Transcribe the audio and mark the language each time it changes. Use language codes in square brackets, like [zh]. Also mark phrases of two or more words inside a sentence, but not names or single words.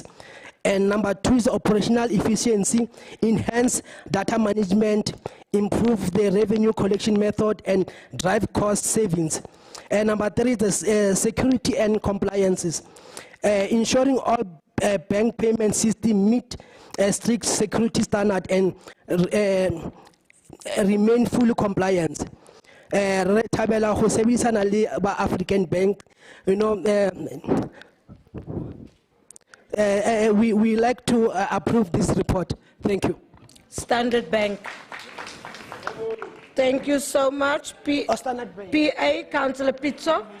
[en] And number 2 is operational efficiency, enhance data management, improve the revenue collection method, and drive cost savings. And number 3 is the security and compliances, ensuring all bank payment system meet a strict security standard and remain fully compliant. [st] Tabela ho sebedisana le ba [en] African Bank, you know, we like to approve this report. Thank you. Standard Bank. Thank you so much. PA, Councillor Pizzo.